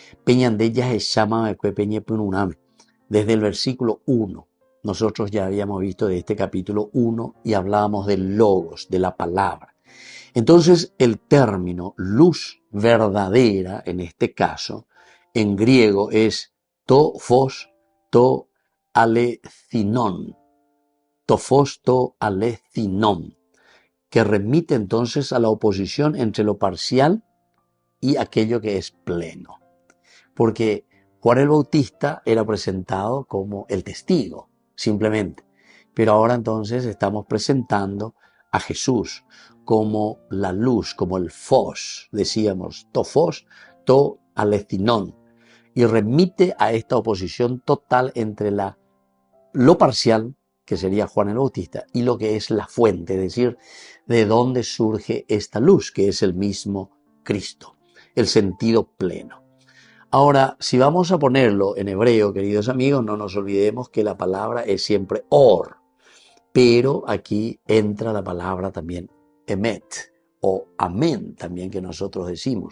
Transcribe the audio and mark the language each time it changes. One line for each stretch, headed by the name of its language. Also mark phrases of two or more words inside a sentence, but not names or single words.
Spanish: Desde el versículo 1, nosotros ya habíamos visto de este capítulo 1 y hablábamos del logos, de la palabra. Entonces el término luz verdadera, en este caso, en griego es
Greek: τὸ φῶς τὸ ἀληθινόν, τὸ φῶς τὸ ἀληθινόν,
Spanish: que remite entonces a la oposición entre lo parcial y aquello que es pleno. Porque Juan el Bautista era presentado como el testigo, simplemente. Pero ahora entonces estamos presentando a Jesús como la luz, como el fos, decíamos,
Greek: τὸ φῶς τὸ ἀληθινόν,
Spanish: y remite a esta oposición total entre lo parcial, que sería Juan el Bautista, y lo que es la fuente, es decir, de dónde surge esta luz, que es el mismo Cristo, el sentido pleno. Ahora, si vamos a ponerlo en hebreo, queridos amigos, no nos olvidemos que la palabra es siempre or, pero aquí entra la palabra también emet, o amén, también que nosotros decimos.